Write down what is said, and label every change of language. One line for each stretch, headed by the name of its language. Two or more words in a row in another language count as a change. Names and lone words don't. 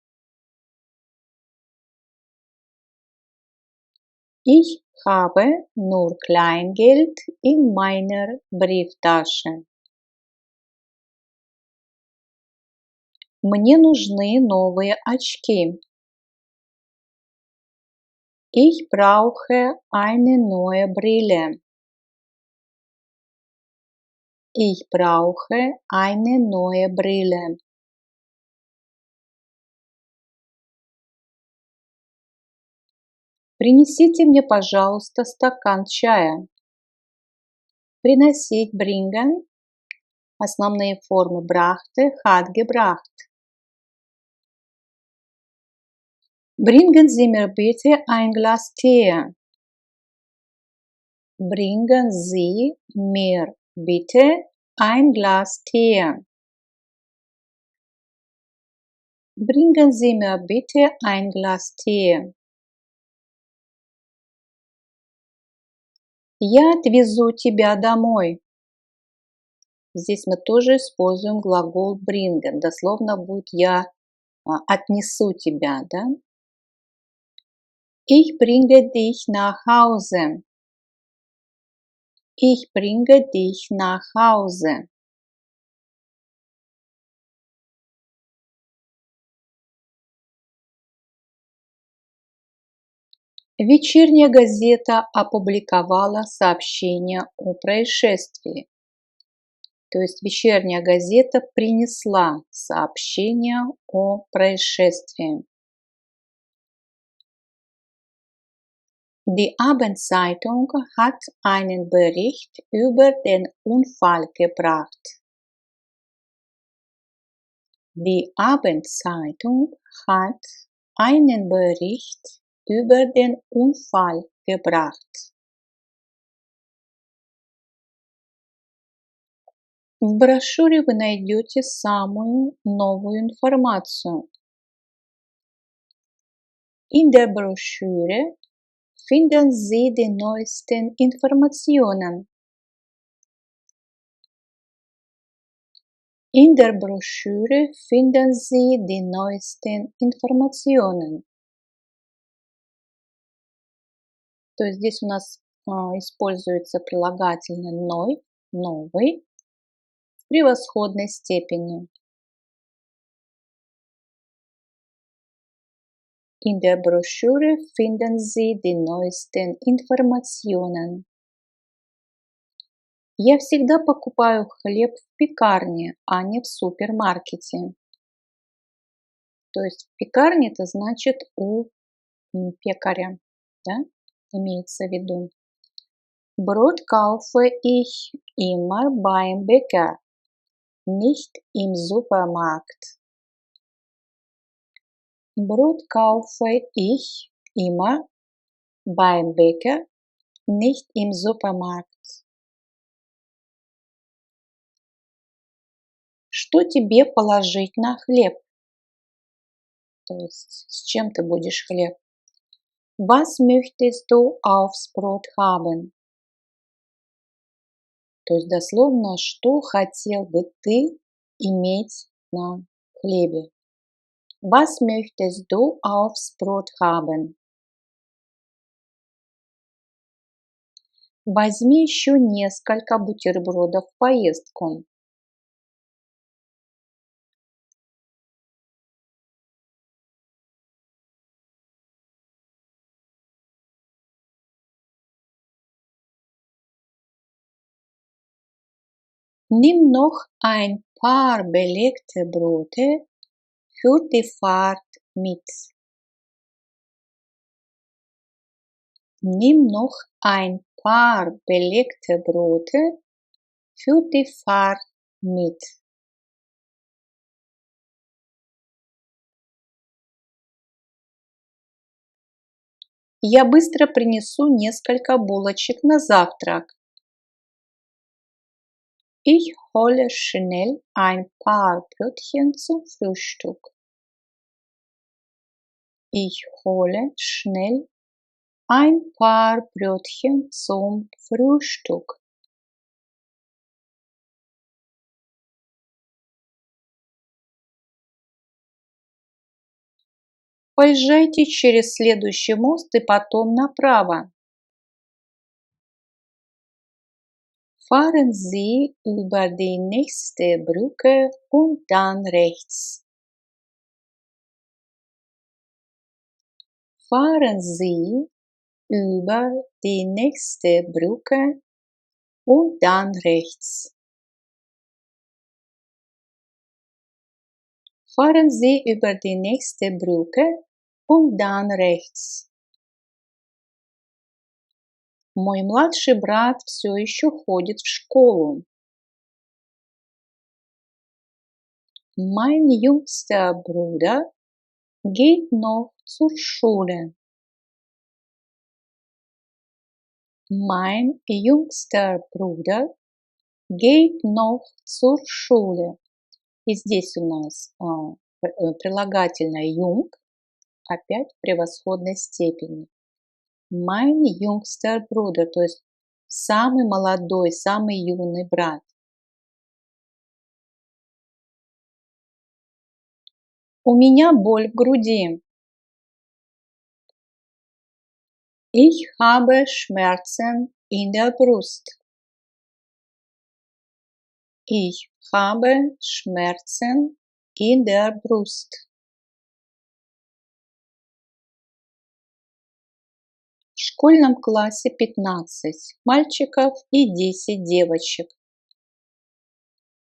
German: Ich habe nur Kleingeld in meiner Brieftasche.
Russian: Мне нужны новые очки.
German: Ich brauche eine neue Brille. Ich brauche eine neue Brille.
Russian: Принесите мне, пожалуйста, стакан чая. Приносить, bringen. Основные формы
German: brachte, hat gebracht. Bringen Sie mir bitte ein Glas Tee. Bringen Sie mir bitte ein Glas Tee. Bringen Sie mir bitte ein Glas Tee.
Russian: Я отвезу тебя домой. Здесь мы тоже используем глагол bringen. Дословно будет я отнесу тебя, да?
German: Ich bringe dich nach Hause. Ich bringe dich nach Hause.
Russian: Вечерняя газета опубликовала сообщение о происшествии. То есть вечерняя газета принесла сообщение о происшествии.
German: Die Abendzeitung hat einen Bericht über den Unfall gebracht. Die Abendzeitung hat einen Bericht über den Unfall gebracht.
Russian: В брошюре вы найдете самую новую информацию.
German: In der Broschüre finden Sie die neuesten Informationen. In der Broschüre finden Sie die neuesten Informationen.
Russian: То есть здесь у нас используется прилагательное neu, новый, в превосходной степени.
German: In der Broschüre finden Sie die neuesten Informationen.
Russian: Я всегда покупаю хлеб в пекарне, а не в супермаркете. То есть в пекарне это значит у пекаря, да, имеется в виду.
German: Brot kaufe ich immer beim Bäcker, nicht im Supermarkt. Brot kaufe ich immer beim Bäcker, nicht im Supermarkt.
Russian: Что тебе положить на хлеб? То есть с чем ты будешь хлеб?
German: Was möchtest du aufs Brot haben?
Russian: То есть дословно, что хотел бы ты иметь на хлебе?
German: Was möchtest du aufs Brot haben?
Russian: Возьми еще несколько бутербродов в поездку.
German: Nimm noch ein paar belegte Brote für die Fahrt mit. Nimm noch ein paar belegte Brote für die Fahrt mit.
Russian: Я быстро принесу несколько булочек на завтрак.
German: Ich hole schnell ein paar Brötchen zum Frühstück. Ich hole schnell ein paar Brötchen zum Frühstück.
Russian: Поезжайте через следующий мост и потом направо.
German: Fahren Sie über die nächste Brücke und dann rechts. Fahren Sie über die nächste Brücke und dann rechts. Fahren Sie über die nächste Brücke und dann rechts.
Russian: Мой младший брат все еще ходит в школу.
German: Mein jüngster Bruder geht noch zur Schule. Mein jüngster Bruder geht noch zur Schule.
Russian: И здесь у нас прилагательное jung, опять в превосходной степени.
German: Mein jüngster Bruder,
Russian: то есть самый молодой, самый юный брат. У меня боль в груди.
German: Ich habe Schmerzen in der Brust. Ich habe Schmerzen in der Brust.
Russian: В школьном классе 15 мальчиков и 10 девочек.